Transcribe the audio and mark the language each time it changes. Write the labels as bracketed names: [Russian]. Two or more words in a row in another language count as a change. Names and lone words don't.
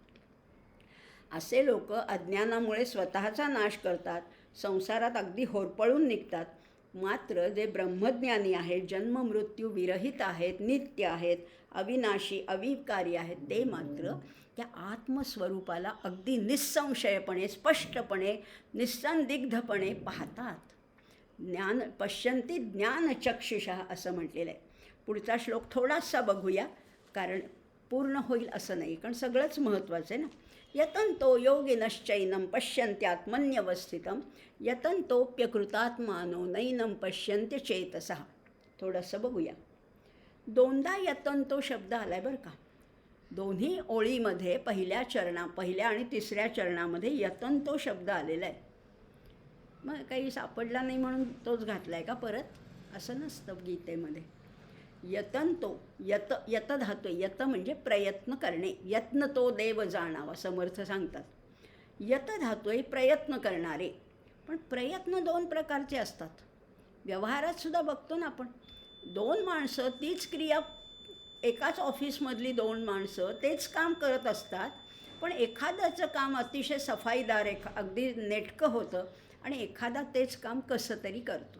[Marathi] असे लोक अज्ञानामुळे स्वतःचा नाश करतात, संसारात अगदी होरपळून निघतात. मात्र जे ब्रह्मज्ञानी आहेत, जन्ममृत्यू विरहित आहेत, नित्य आहेत, अविनाशी अविकारी आहेत, ते मात्र त्या आत्मस्वरूपाला अगदी निस्संशयपणे, स्पष्टपणे, निस्संदिग्धपणे पाहतात. [Sanskrit] पश्यन्ति ज्ञानचक्षुषः [Marathi] असं म्हटलेलं आहे. पुढचा श्लोक थोडासा बघूया, कारण पूर्ण होईल असं नाही, कारण सगळंच महत्त्वाचं आहे ना. [Sanskrit] यतन्तो योगिनश्चैनं पश्यन्त्यात्मन्यवस्थितं यतन्तोऽप्यकृतात्मानो नैनं पश्यन्त्य चेतसः. [Marathi] थोडंसं बघूया. दोनदा यतन्तो शब्द आला आहे बरं का. दोन्ही ओळीमध्ये पहिल्या आणि तिसऱ्या चरणामध्ये यतन्तो शब्द आलेला आहे. मग काही सापडला नाही म्हणून तोच घातला आहे का परत? असं नसतं गीतेमध्ये. यतन्तो, यत धातू, यत म्हणजे प्रयत्न करणे, यत्न तो देव जाणावा समर्थ सांगतात. यत धातू आहे प्रयत्न करणारे. पण प्रयत्न दोन प्रकारचे असतात. व्यवहारात सुद्धा बघतो ना आपण, दोन माणसं तीच क्रिया, एकाच ऑफिसमधली दोन माणसं तेच काम करत असतात, पण एखाद्याचं काम अतिशय सफाईदार, अगदी नेटकं होतं आणि एखादा तेच काम कसं तरी करतो.